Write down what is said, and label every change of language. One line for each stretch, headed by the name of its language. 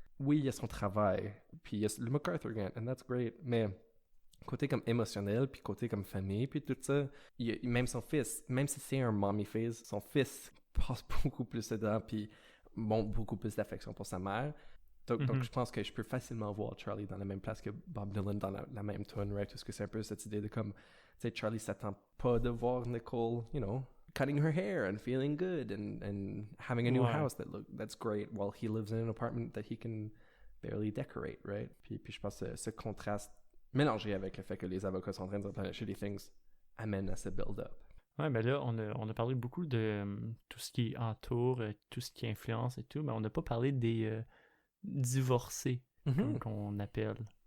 French: oui, il y a son travail, puis il y a le MacArthur Grant,
English: and that's great,
French: mais côté comme émotionnel, puis côté comme famille, puis tout ça, même son fils, même si c'est un mommy face, son fils passe beaucoup plus dedans, puis beaucoup plus d'affection pour sa mère. Donc je pense que je peux facilement voir Charlie dans la même place que Bob Dylan dans la même tune, right? Parce que c'est un peu cette idée de comme, tu sais, Charlie s'attend pas de voir Nicole,
English: cutting her hair and feeling good and having a new
French: Ouais.
English: house that's great while he lives in an apartment that he can barely decorate, right?
French: Puis je pense que ce contraste mélangé avec le fait que les avocats sont en train de replenisher des things amène à ce build-up. Ouais, ben là, on a parlé beaucoup de tout ce qui entoure, tout ce qui influence et tout, mais on n'a pas parlé des divorcés, comme qu'on appelle.